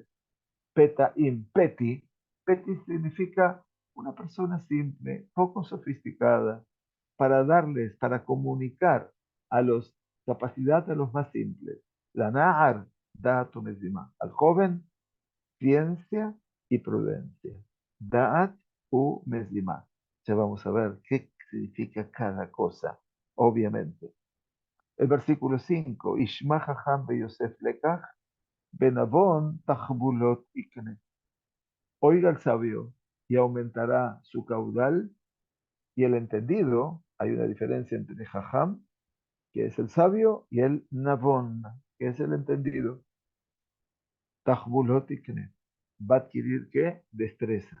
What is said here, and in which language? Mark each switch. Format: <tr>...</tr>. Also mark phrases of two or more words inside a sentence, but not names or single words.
<es>Petaim, peti significa una persona simple, poco sofisticada, para comunicar a los capacidad a los más simples.</es> <he>לנער דעת ומזמה.</he> <es>Al joven, ciencia y prudencia.</es> <he>דעת ומזמה.</he> <es>Ya vamos a ver qué significa cada cosa, obviamente. El versículo 5,</es> <he>ישמע חכם ויוסף לקח ונבון תחבולות יקנה.</he> <es>Oiga el sabio y aumentará su caudal, y el entendido, hay una diferencia entre Jajam, que es el sabio, y el Navon, que es el entendido.</es> <he>תחבולות יקנה.</he> <es>Va a adquirir ¿qué? Destreza.</es>